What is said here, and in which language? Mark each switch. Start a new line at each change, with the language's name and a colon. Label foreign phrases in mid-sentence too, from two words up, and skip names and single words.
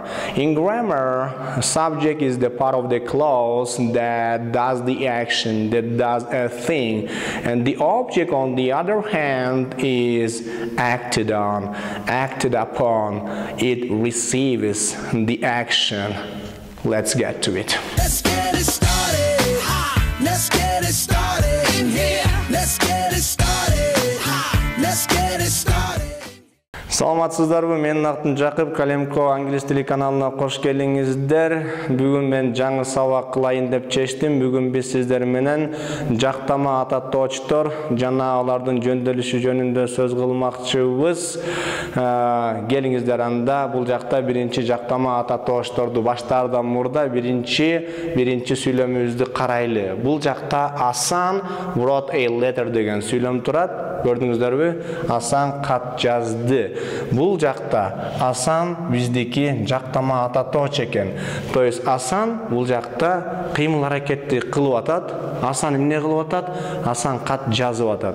English: In grammar, subject is the part of the clause that does the action, that does a thing, and the object on the other hand is acted on, acted upon. It receives the action. Let's get to it. Let's get it started. Let's get it started in here. Let's get it started. Let's get it started.
Kyrgyz: Саламатсыздарбы, мен атын Жакып, Kalemko англис тили каналына кош келиңиздер. Бүгүн мен жаңы сабак кылайын деп чечтим. Бүгүн биз сиздер менен жактама ататоочтор жана алардын жөндөлүшү жөнүндө сөз кылмакчыбыз. Келиңиздер, анда бул жакта биринчи жактама ататоочторду баштаардан мурда биринчи сүйлөмүбүздү карайлы. Бул жакта Асан
English: wrote a letter
Kyrgyz: деген сүйлөм турат. Көрдүңүздөрбү? Асан кат жазды. Бул жакта Асан биздики жактама ататооч экен.
Russian: То есть
Kyrgyz: Асан бул жакта кыймыл аракетти кылып атат. Асан эмне кылып атат? Асан кат жазып атат.